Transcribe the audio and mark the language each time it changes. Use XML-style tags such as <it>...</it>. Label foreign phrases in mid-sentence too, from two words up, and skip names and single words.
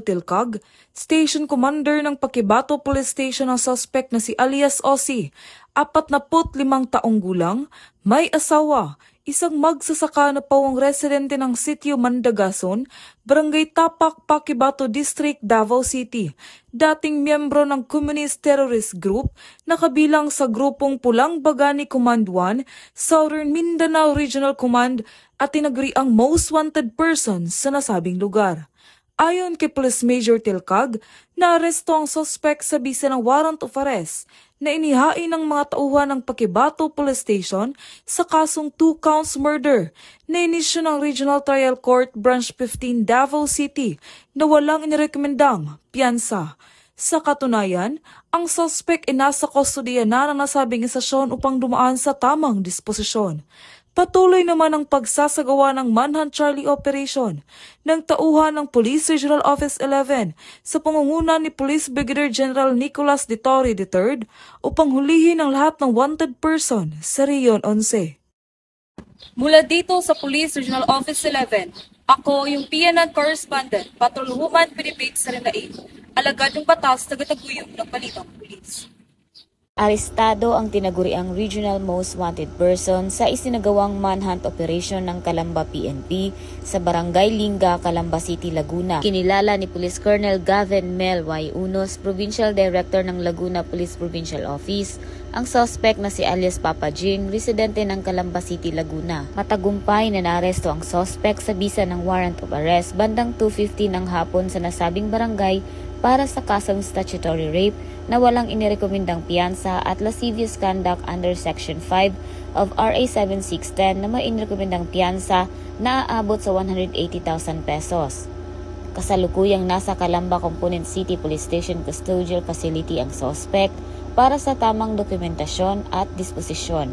<tl>Tilcag,</tl> <en>Station Commander</en> <tl>ng Pakibato Police Station ang suspect na si alias Ossie, 45 taong gulang, may asawa, isang magsasaka na pawang residente ng Sitio Mandagason, Barangay Tapak, Pakibato District, Davao City, dating miyembro ng Communist Terrorist Group na kabilang sa grupong Pulang Bagani Command 1, Southern Mindanao Regional Command at tinaguri ang</tl> <en>most wanted person</en> <tl>sa nasabing lugar. Ayon kay Police Major Tilcag, naaresto ang suspect sa bisa ng</tl> <en>warrant of arrest</en> <tl>na inihain ng mga tauhan ng Pakibato Police Station sa kasong</tl> <en>2 counts murder</en> <tl>na inisyu ng Regional Trial Court Branch 15 Davao City na walang inirekomendang piyansa. Sa katunayan, ang suspect ay nasa kustodiya na ng nasabing istasyon upang dumaan sa tamang disposisyon. Patuloy naman ang pagsasagawa ng Manhunt Charlie Operation ng tauhan ng Police Regional Office 11 sa pangunguna ni Police Brigadier General Nicolas de Torre III upang hulihin ang lahat ng</tl> <en>wanted person</en> <tl>sa Riyon 11. Mula dito sa Police Regional Office 11, ako yung PNN Correspondent, Patrolwoman Philippines Serendain, alagad ng batas, tagataguyod ng balitang pulis. Arestado ang tinaguriang</tl> <en>Regional Most Wanted Person</en> <tl>sa isinagawang</tl> <en>manhunt operation</en> <tl>ng Calamba PNP sa Barangay Linga, Calamba City, Laguna. Kinilala ni Police Colonel Gavin Mel Y. Unos, Provincial Director ng Laguna Police Provincial Office, ang suspect na si alias Papa Jing, residente ng Calamba City, Laguna. Matagumpay na naaresto ang suspect sa bisa ng</tl> <en>warrant of arrest</en> <tl>bandang 2:50 ng hapon sa nasabing barangay para sa kasong</tl> <en>statutory rape</en> <tl>na walang inirekomendang piyansa at</tl> <en>lascivious conduct under Section 5 of RA 7610</en> <tl>na may inirekomendang piyansa na aabot sa 180,000 pesos. Kasalukuyang nasa Calamba Component City Police Station Custodial Facility ang suspect para sa tamang dokumentasyon at disposisyon.</tl>